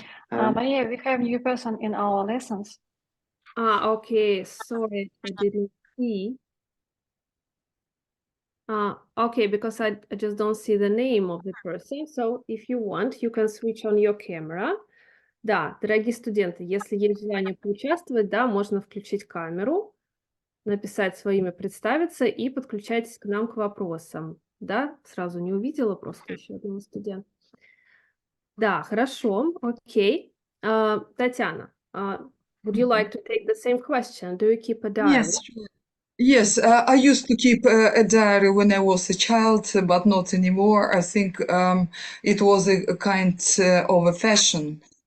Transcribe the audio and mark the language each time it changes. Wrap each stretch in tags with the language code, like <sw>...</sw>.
<en>Maria, we have new person in our lessons. Okay. Sorry, I didn't see. Okay, because I just don't see the name of the person. So if you want, you can switch on your camera.</en> <ru>Да, дорогие студенты, если есть желание поучаствовать, да, можно включить камеру, написать свое имя, представиться и подключайтесь к нам к вопросам. Да, сразу не увидела просто еще одного студента. Да, хорошо, окей.</ru> <en>Татьяна, would you like to take the same question? Do you keep a diary? Yes, sure. Yes, I used to keep a diary when I was a child, but not anymore. I think it was a kind of a fashion.</en>